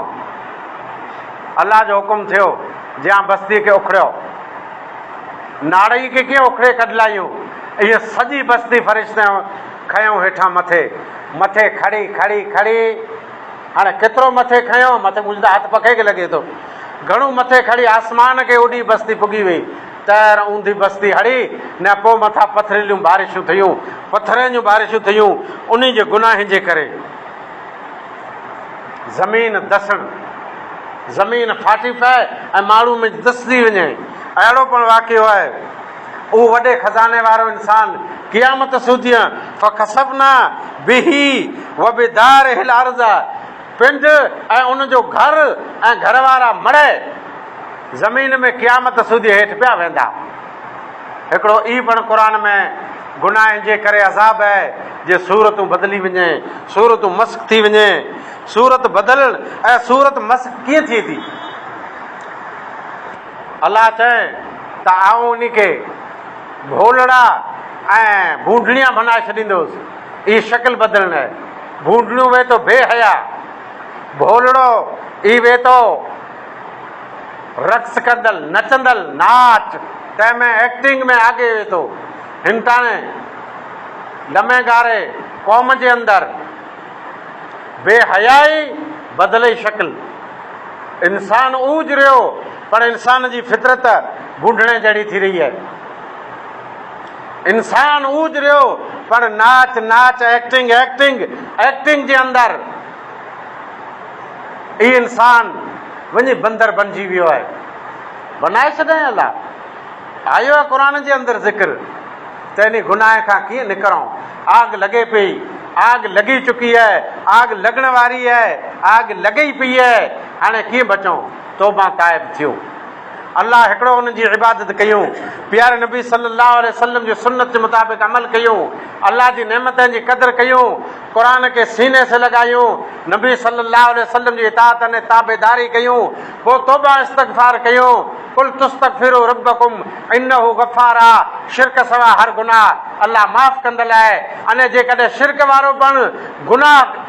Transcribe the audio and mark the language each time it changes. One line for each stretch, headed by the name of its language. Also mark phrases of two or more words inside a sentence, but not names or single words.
Sindhi: अलाह जो हुकुम थियो जियां बस्ती खे उखड़ियो, नाड़ई खे कीअं उखड़े कढलायूं, इहे सॼी बस्ती फ़रिश्ते खयूं हेठां मथे खड़ी खड़ी खड़ी, हाणे केतिरो मथे खयो, मथे मुंहिंजा हथ पखे खे लॻे थो, घणो मथे खड़ी आसमान खे उॾी बस्ती पुॻी वई, तैर ऊंधी बस्ती हड़ी न पोइ मथां पथरीलियूं बारिशूं थियूं, पथरनि जूं बारिशूं थियूं। उन जे गुनाह जे करे ज़मीन दसण, ज़मीन फाटी पए ऐं माण्हू में दसजी वञे, अहिड़ो पण वाक़ियो आहे। उहो वॾे खज़ाने वारो इंसान क़यामत सूदीअ
Arabic: فخسفنا به وبداره الأرض,
Sindhi: पिंड ऐं उनजो घर ऐं घर वारा मड़े ज़मीन में क़यामत सूदीअ हेठि पिया वेंदा। हिकिड़ो ई पण क़ुर में गुनाह जे करे अज़ाब आहे जे सूरतूं बदिली वञे, सूरतूं मस्क थी वञे। सूरत बदलण ऐं सूरत मस्क कीअं थिए थी? अलाह चए त आऊं उन खे भोलड़ा ऐं भूंडड़ियां बनाए छॾींदुसि। ई शकिल बदलण आहे। भूंडड़ियूं वे तो बेहया, भोलड़ो ई वे तो रक्स कंदल, नचंदल, नाच, तंहिंमें एक्टिंग में आगे वे थो। हिमताणे लमे गारे क़ौम जे अंदरि बेहयाई बदिले शकिल। इंसान ऊज रहियो पर इंसान जी फितरत भूंडणे जहिड़ी थी रही आहे। इंसान ऊज रहियो पर नाच नाच, एक्टिंग एक्टिंग एक्टिंग जे अंदरि ई इंसान वञी बंदर बणिजी वियो आहे। बनाए छॾियईं अलाह। आयो आहे क़ुर जे अंदरि ज़िक्र त इन गुनाह खां कीअं निकिरूं। आग लॻे पई, आग लॻी चुकी आहे, आग लॻण वारी आहे, आग लॻी पई आहे। हाणे कीअं बचूं? तौबा ताइब थियूं, अलाह हिकिड़ो उन जी इबादत कयूं, प्यारे नबी
Arabic: صلى الله عليه وسلم
Sindhi: जी सुन्नत जे मुताबिक़ अमल कयूं, अलाह जी नेमतनि जी क़दुरु कयूं, क़ुर खे सीने से लॻायूं, नबी
Arabic: صلى الله عليه وسلم
Sindhi: जी इताअत ऐं ताबेदारी कयूं, पोइ तौबा इस्तग़फ़ार कयूं।
Arabic: قل تستغفروا ربكم إنه غفار आहे।
Sindhi: शिरक सवा हर गुनाह अलाह माफ़ कंदल आहे। अने जेकॾहिं शिरक वारो पण गुनाह